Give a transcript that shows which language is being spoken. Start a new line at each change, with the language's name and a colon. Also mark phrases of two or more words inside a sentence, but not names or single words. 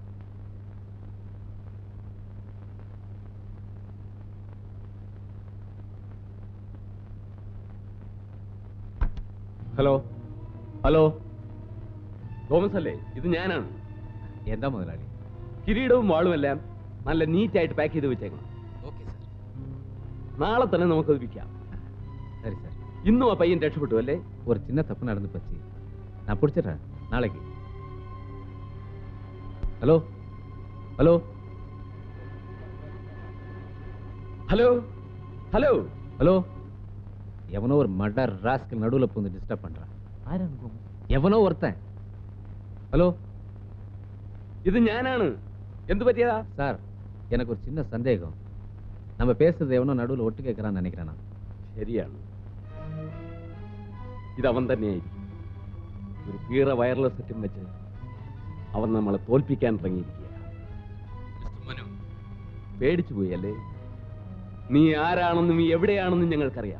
Malayalam: ഹലോ ഹലോ, തോമസ് അല്ലേ? ഇത് ഞാനാണ്. എന്താ മുതലാളി? കിരീടവും വാളും എല്ലാം നല്ല നീറ്റായിട്ട് പാക്ക് ചെയ്ത് വെച്ചേക്കണം. ഓക്കെ സാർ. നാളെ തന്നെ നമുക്കത് വിൽക്കാം.
Tamil: சரி சார்.
Malayalam: இன்னும் ആ പയ്യൻ രക്ഷപ്പെട്ടു അല്ലേ?
Tamil: ஒரு சின்ன தப்பு நடந்து போச்சு, நான் பிடிச்சிடுறேன் நாளைக்கு.
English: hello hello hello hello
Tamil: ஹலோ, எவனோ ஒரு மர்டர் ராஸ்கல் நடுவுல பூந்து டிஸ்டர்ப் பண்றான். எவனோ ஒருத்தன். ஹலோ,
Malayalam: ഇത് ഞാനാണ്. എന്ത് പറ്റിയതാ?
Tamil: சார், எனக்கு ஒரு சின்ன சந்தேகம். நம்ம பேசுறது எவனோ நடுவில் ஒட்டு கேட்கறான்னு நினைக்கிறேன் நான்.
Malayalam: ശരിയാണ്. ഇത് അവൻ തന്നെയായിരിക്കും. ഒരു കീറ വയർലെസ് സെറ്റും വെച്ച് അവൻ നമ്മളെ തോൽപ്പിക്കാൻ ഇറങ്ങിയിരിക്കുക. മനു പേടിച്ചു പോയി അല്ലേ? നീ ആരാണെന്നും നീ എവിടെയാണെന്നും ഞങ്ങൾക്കറിയാം.